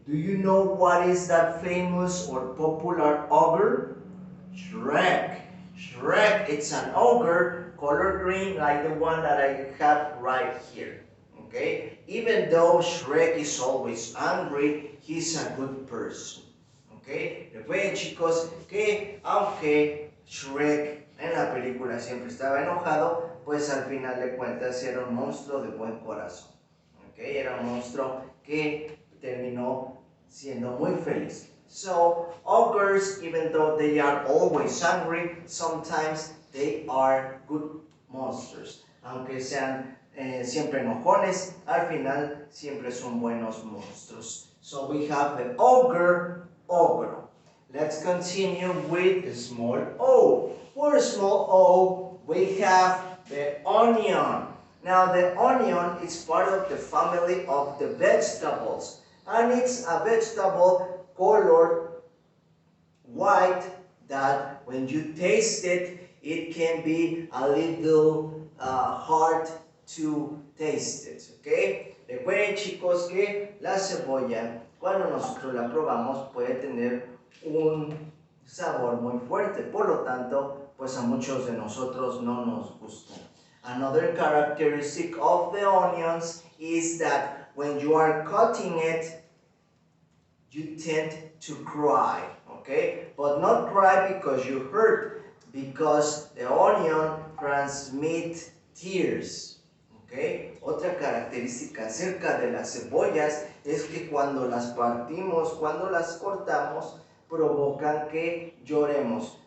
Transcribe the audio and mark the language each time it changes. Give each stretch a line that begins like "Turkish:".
English: Do you know what is that famous or popular ogre? Shrek. Shrek, it's an ogre, color green, like the one that I have right here. Okay? Even though Shrek is always angry, he's a good person. Okay?
Spanish: Recuerden, chicos, que aunque Shrek en la película siempre estaba enojado, pues al final de cuentas era un monstruo de buen corazón. Okay? Era un monstruo que terminó siendo muy feliz.
English: So ogres, even though they are always angry, sometimes they are good monsters.
Spanish: Aunque sean siempre enojones, al final siempre son buenos monstruos.
English: So we have the ogre, ogre. Let's continue with the small o. For small o, we have the onion. Now the onion is part of the family of the vegetables, and it's a vegetable colored white that when you taste it, it can be a little hard to taste it, ¿ok?
Spanish: Recuerden, chicos, que la cebolla, cuando nosotros la probamos, puede tener un sabor muy fuerte, por lo tanto, pues a muchos de nosotros no nos gusta.
English: Another characteristic of the onions is that when you are cutting it, you tend to cry, okay? But not cry because you hurt, because the onion transmits tears, okay?
Spanish: Otra característica acerca de las cebollas es que cuando las partimos, cuando las cortamos, provocan que lloremos.